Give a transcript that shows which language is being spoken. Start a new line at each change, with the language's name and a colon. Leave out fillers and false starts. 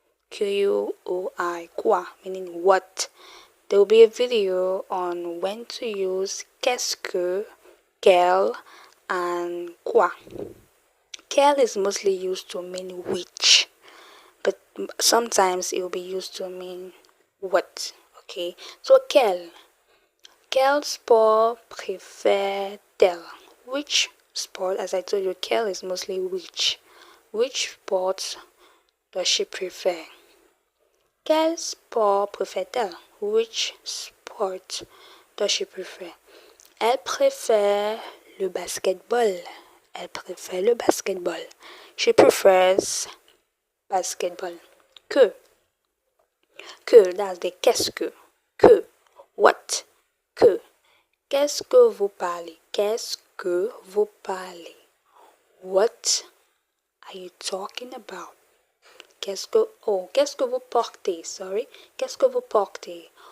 English: Q-U-O-I, quoi, meaning what. There will be a video on when to use qu'est-ce que, quel, and quoi. Quel is mostly used to mean which, but sometimes it will be used to mean what. Okay, so
French: quel sport préfère-t-elle?
English: Which sport, as I told you, quel is mostly which. Which sports does she prefer?
French: Quel sport préfère-t-elle?
English: Which sport does she prefer?
French: Elle préfère le basketball. Elle préfère le basketball.
English: She prefers basketball. Que, that's the qu'est-ce que, what, que.
French: Qu'est-ce que vous parlez? Qu'est-ce que vous parlez?
English: What are you talking about?
French: Qu'est-ce que vous portez?
English: Sorry.
French: Qu'est-ce que vous portez?